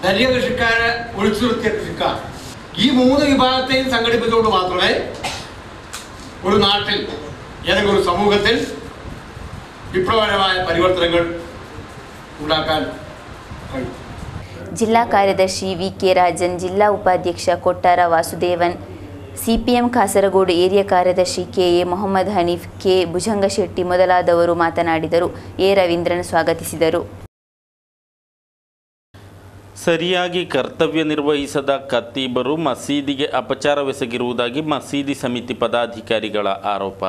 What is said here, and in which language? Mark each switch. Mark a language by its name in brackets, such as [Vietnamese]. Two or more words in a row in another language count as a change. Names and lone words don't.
[Malayalam] ധനിക കൃഷിക്കാരെ ഒഴിച്ചു നിർത്തിയ കൃഷിക്കാർ, ഈ 3 വിഭാഗത്തെയും സംഘടിപ്പിച്ചുകൊണ്ട് മാത്രമേ ഒരു നാട്ടിൽ ഏതെങ്കിലും ഒരു സമൂഹത്തിൽ വിപ്ലവകരമായ പരിവർത്തനങ്ങൾ ഉണ്ടാക്കാൻ കഴിയും. [Kannada] ജില്ലാ ಕಾರ್ಯದರ್ಶಿ ವಿ.ಕೆ. ರಾಜನ್, ಜಿಲ್ಲಾ ಉಪಾಧ್ಯಕ್ಷ ಕೊಟ್ಟಾರ ವಾಸುದೇವನ್, ಸಿಪಿಎಂ ಕಾಸರಗೋಡು ಏರಿಯಾ ಕಾರ್ಯದರ್ಶಿ ಕೆ.ಎ. ಮೊಹಮ್ಮದ್ ಹನೀಫ್, ಕೆ. ಭುಜಂಗಶೆಟ್ಟಿ ಮೊದಲಾದವರು ಮಾತನಾಡಿದರು. ಎ. ರವೀಂದ್ರನ್ ಸ್ವಾಗತಿಸಿದರು. ಸರಿಯಾಗಿ ಕರ್ತವ್ಯ ನಿರ್ವಹಿಸದ ಖತೀಬರು ಮಸೀದಿಗೆ ಅಪಚಾರವೆಸಗಿರುವುದಾಗಿ ಮಸೀದಿ ಸಮಿತಿ ಪದಾಧಿಕಾರಿಗಳ ಆರೋಪ.